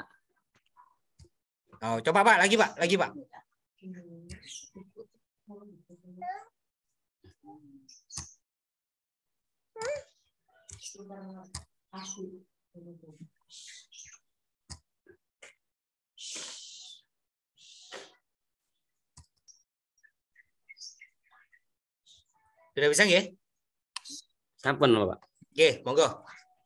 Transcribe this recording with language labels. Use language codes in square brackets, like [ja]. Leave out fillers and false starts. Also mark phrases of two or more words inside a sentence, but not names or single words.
[id] Oh, coba Pak, lagi Pak. Sudah bisa nggih? [jv] Sampun, Pak. Oke, monggo.